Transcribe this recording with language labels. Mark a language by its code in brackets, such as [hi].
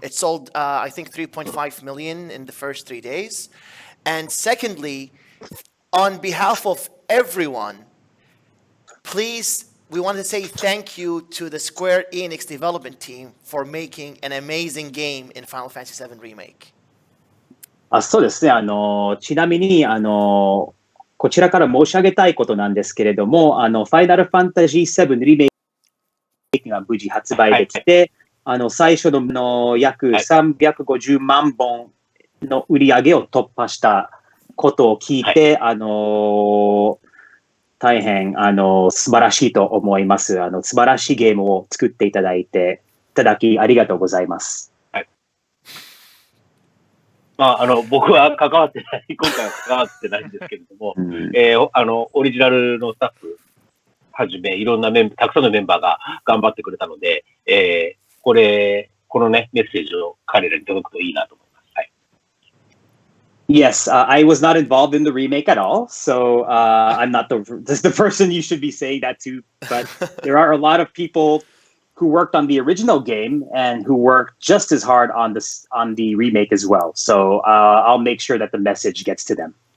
[en] It sold I think 3.5 million in the first 3 days. And secondly, on behalf of everyone, please, we want to say thank you to the Square Enix development team for making an amazing game in Final Fantasy VII Remake. [ja] そうですね。ちなみに、こちらから申し上げたいことなんですけれども、ファイナルファンタジー7リメイクが無事発売できて、最初の約350万本の売り上げを突破したことを聞いて、大変素晴らしいと思います。素晴らしいゲームを作っていただきありがとうございます。はい。僕は今回は関わってないんですけれども、オリジナルのスタッフはじめ、いろんなたくさんのメンバーが頑張ってくれたので、このね、メッセージを彼らに届くといいなと思います。 [en] Yes, I was not involved in the remake at all, so I'm not the person you should be saying that to. But there are a lot of people who worked on the original game and who worked just as hard on the remake as well. So I'll make sure that the message gets to them.